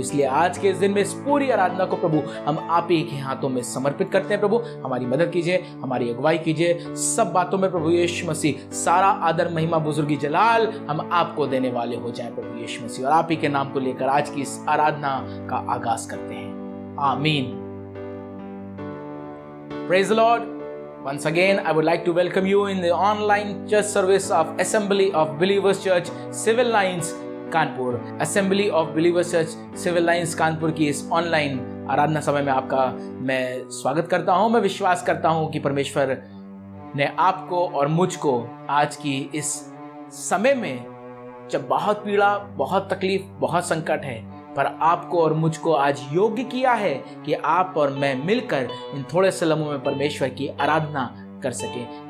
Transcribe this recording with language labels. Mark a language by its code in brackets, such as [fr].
[hi] इसलिए आज के इस दिन में इस पूरी आराधना को प्रभु हम आप ही के हाथों में समर्पित करते हैं प्रभु। हमारी मदद कीजिए, हमारी अगुवाई कीजिए, सब बातों में प्रभु यीशु मसीह सारा आदर महिमा बुजुर्गी जलाल हम आपको देने वाले हो जाए प्रभु यीशु मसीह। और आप ही के नाम को लेकर आज की इस आराधना का आगाज करते हैं, आमीन। [en] Praise the Lord. Once again, I would like to welcome you in the online church service of Assembly of Believers Church, Civil Lines, Kanpur. [hi] Assembly of Believers Church, Civil Lines, Kanpur की इस ऑनलाइन आराधना समय में आपका मैं स्वागत करता हूं। मैं विश्वास करता हूं कि परमेश्वर ने आपको और मुझको आज की इस समय में, जब बहुत पीड़ा, बहुत तकलीफ, बहुत संकट है, पर आपको और मुझको आज योग्य किया है कि आप और मैं मिलकर इन थोड़े से लम्हों में परमेश्वर की आराधना कर सकें।